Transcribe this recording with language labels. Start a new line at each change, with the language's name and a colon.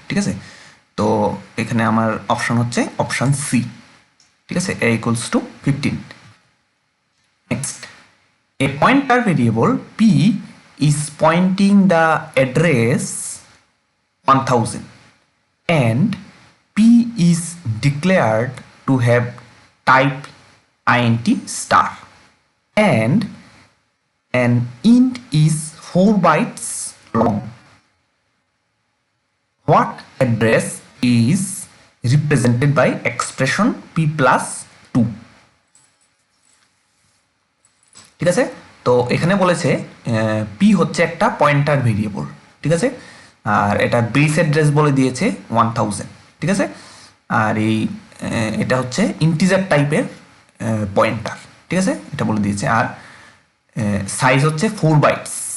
Bangla: ঠিক আছে, তো এখানে আমার অপশন হচ্ছে অপশন সি। ঠিক আছে,
English: a equals to 15. Next, a pointer variable p is pointing the address 1000 and p is declared to have type int star and an int is 4 bytes long. What address is represented by expression p plus 2?
Bangla: ঠিক আছে, তো এখানে বলেছে P হচ্ছে একটা pointer variable. ঠিক আছে, আর এটা বেস অ্যাড্রেস বলে দিয়েছে 1000। ঠিক আছে, আর এটা হচ্ছে ইন্টিজার টাইপের পয়েন্টার। ঠিক আছে, এটা বলে দিয়েছে, আর সাইজ হচ্ছে 4 বাইটস।